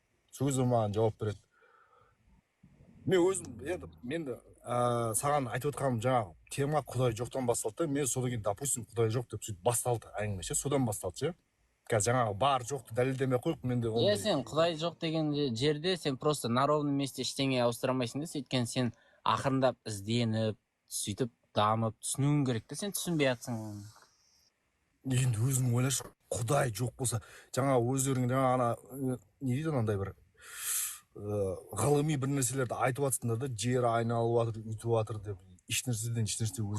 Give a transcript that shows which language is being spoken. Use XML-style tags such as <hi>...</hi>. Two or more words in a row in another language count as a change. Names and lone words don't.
<kk>Сол кезде маған жауап береді. Мен өзім енді саған айтып отқаным жаңағы тема Құдай жоқтан басталды. Мен содан кейін допустим Құдай жоқ деп сөйтіп басталды әңгіме ше, содан басталды ше. Қазір жаңағы бар жоқты дәлелдемей қойып менде ондай. Сен Құдай жоқ деген жерде сен</kk> <ru>просто на ровном месте</ru> <kk>ештеңе ауыстыра алмайсың да, өйткені сен ақырындап ізденіп, сөйтіп дамып түсінуің керек те, сен түсінбей жатсың. Енді өзің ойлашы, Құдай жоқ болса, жаңа өздерің жаңа не дейді анандай бір ғылыми бір нәрселерді айтып жатсыңдар да, жер айналып жатыр, үйтіп жатыр деп, ешнәрседен ешнәрсе өзің.</kk>